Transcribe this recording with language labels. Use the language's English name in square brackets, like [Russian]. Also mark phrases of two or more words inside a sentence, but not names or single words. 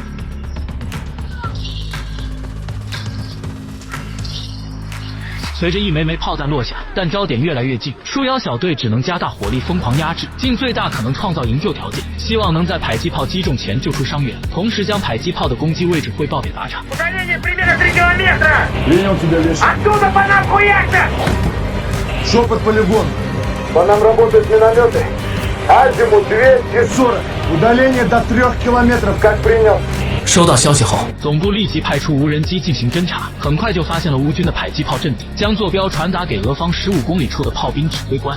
[Chinese] 随着一枚枚炮弹落下，弹焦点越来越近，树妖小队只能加大火力疯狂压制，尽最大可能创造营救条件，希望能在迫击炮击中前救出伤员，同时将迫击炮的攻击位置汇报给靶场。 [Russian] Шепот полигон. По нам работают минометы. Азимут 240. Удаление до 3 километров. Как принял? [Chinese] 收到消息后，总部立即派出无人机进行侦查，很快就发现了乌军的迫击炮阵地，将坐标传达给俄方15公里处的炮兵指挥官。